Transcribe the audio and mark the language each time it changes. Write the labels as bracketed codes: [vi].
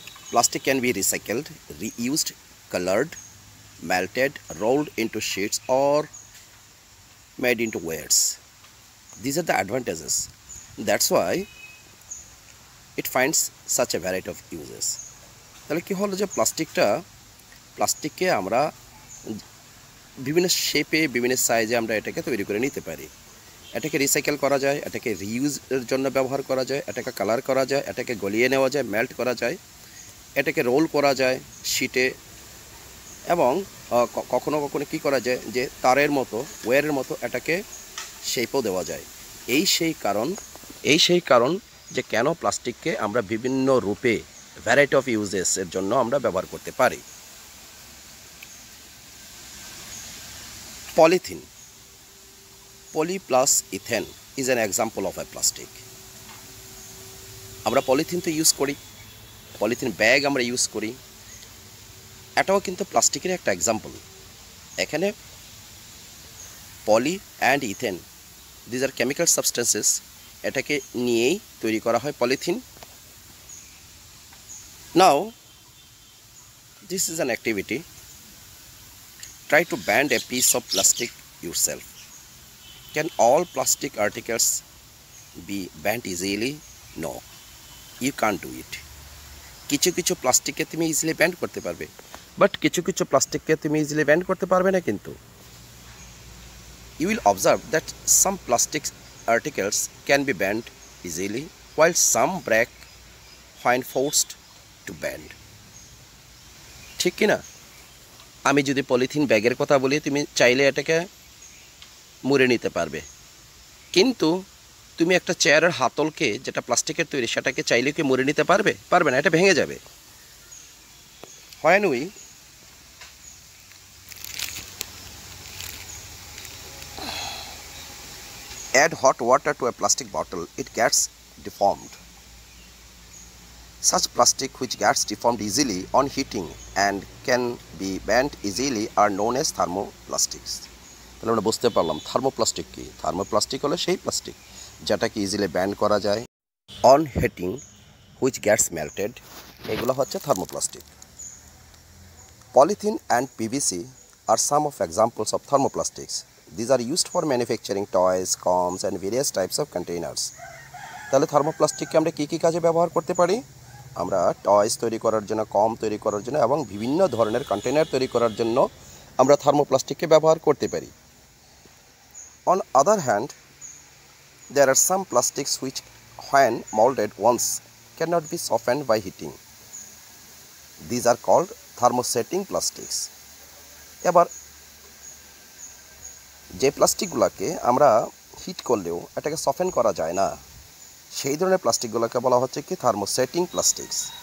[en] Plastic can be recycled, reused, colored, melted, rolled into sheets, or made into wares. These are the advantages. That's why it finds such a variety of uses. [bn] তাহলে কি হলো যে প্লাস্টিককে আমরা বিভিন্ন শেপে, বিভিন্ন সাইজে আমরা এটাকে তৈরি করে নিতে পারি। এটাকে রিসাইকেল করা যায়, এটাকে রিইউজের জন্য ব্যবহার করা যায়, এটাকে কালার করা যায়, এটাকে গলিয়ে নেওয়া যায়, মেল্ট করা যায়, এটাকে রোল করা যায় শিটে, এবং কখনো কখনো কি করা যায় যে তারের মতো, ওয়্যারের মতো এটাকে শেপও দেওয়া যায়। এই সেই কারণ যে কেন প্লাস্টিককে আমরা বিভিন্ন রূপে, [en] variety of ইউজেসের [bn] জন্য আমরা ব্যবহার করতে পারি। Polythene [en] Poly plus ethane is an example of a plastic. [bn] আমরা পলিথিন তো ইউজ করি, পলিথিন ব্যাগ আমরা ইউজ করি, এটাও কিন্তু প্লাস্টিকের একটা এক্সাম্পল। এখানে পলি and ethane, [en] these are chemical substances, [bn] এটাকে নিয়েই তৈরি করা হয় polythene. [en] Now this is an activity. Try to bend a piece of plastic yourself. Can all plastic articles be bent easily? No, you can't do it. [bn] কিছু কিছু প্লাস্টিককে তুমি easily band করতে পারবে, বাট কিছু কিছু প্লাস্টিককে তুমি ইজিলি ব্যান্ড করতে পারবে না। কিন্তু [en] you will observe that some plastic articles can be bent easily while some break when forced to bend. [bn] ঠিক কি না? আমি যদি পলিথিন ব্যাগের কথা বলি, তুমি চাইলে এটাকে মুড়ে নিতে পারবে, কিন্তু তুমি একটা চেয়ারের হাতলকে, যেটা প্লাস্টিকের তৈরি, সেটাকে চাইলে কি মুড়ে নিতে পারবে? পারবে না, এটা ভেঙে যাবে। [en] When we add hot water to a plastic bottle, it gets deformed. Such plastic which gets deformed easily on heating and can be bent easily are known as thermoplastics. [bn] তাহলে আমরা বুঝতে পারলাম থার্মোপ্লাস্টিক কি। থার্মোপ্লাস্টিক হলো সেই plastic যেটাকে easily band করা যায় [en] on heating, which gets melted, [bn] এগুলো হচ্ছে thermoplastic. [en] Polythene and PVC are some of examples of thermoplastics. These are used for manufacturing toys, combs and various types of containers. [bn] তাহলে থার্মোপ্লাস্টিককে আমরা কী কী কাজে ব্যবহার করতে পারি? আমরা টয়েস তৈরি করার জন্য, কম তৈরি করার জন্য এবং বিভিন্ন ধরনের কন্টেনার তৈরি করার জন্য আমরা থার্মোপ্লাস্টিককে ব্যবহার করতে পারি। [en] On other hand, there are some plastics which, when molded once, cannot be softened by heating. These are called thermosetting plastics. [bn] এবার যে প্লাস্টিকগুলোকে আমরা হিট করলেও এটাকে সফেন করা যায় না, সেই ধরনের প্লাস্টিকগুলোকে বলা হচ্ছে কি থার্মোসেটিং প্লাস্টিক্স।